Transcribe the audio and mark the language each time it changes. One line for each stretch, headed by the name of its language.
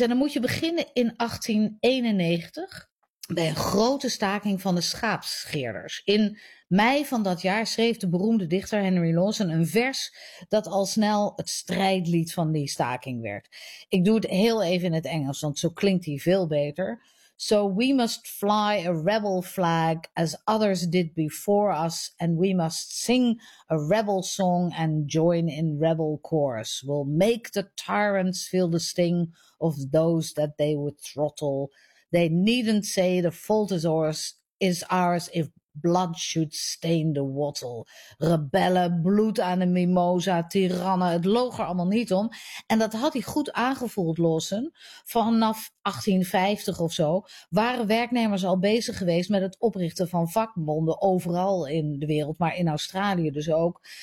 Dutch: En dan moet je beginnen in 1891 bij een grote staking van de schaapsscheerders. In mei van dat jaar schreef de beroemde dichter Henry Lawson een vers dat al snel het strijdlied van die staking werd. Ik doe het heel even in het Engels, want zo klinkt hij veel beter.
English: So we must fly a rebel flag as others did before us, and we must sing a rebel song and join in rebel chorus. We'll make the tyrants feel the sting of those that they would throttle. They needn't say the fault is ours, if blood should stain the wattle.
Dutch: Rebellen, bloed aan de mimosa, tirannen, het loog er allemaal niet om. En dat had hij goed aangevoeld, Lawson. Vanaf 1850 of zo waren werknemers al bezig geweest met het oprichten van vakbonden overal in de wereld, maar in Australië dus ook.